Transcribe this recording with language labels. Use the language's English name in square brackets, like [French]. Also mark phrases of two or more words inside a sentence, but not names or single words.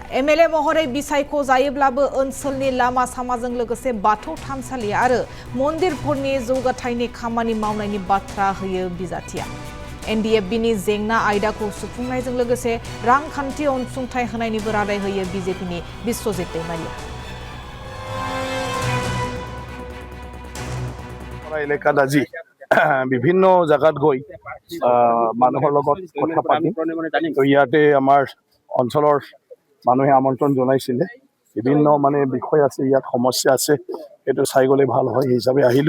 [Bodo] एमएलए महरै बिसायख' जायोब्लाबो ओनसोलनि लामा सामाजों लोगोसे बाथौ थानसालि आरो मन्दिरफोरनि जौगाथायनि खामानि मावनायनि बाथ्रा होयो बिजाथिया। एनडिएफबिनि जेंना आयदाखौ सुफुंनायजों लोगोसे रांखान्थि अनसुंथाइ होनायनिबो रादाय होयो बिजेपिनि बिश्वजित दैमारिया। [Assamese] এলেকাত আজি বিভিন্ন জায়গাত গৈ মানুহৰ লগত কথা পাতি ইয়াতে আমাৰ অঞ্চলৰ মানুহে আমন্ত্ৰণ জনাইছিলে। বিভিন্ন বিষয় আছে, ইয়াত সমস্যা আছে, সেইটো চাই গ'লে ভাল হয় হিচাপে আহিলোঁ।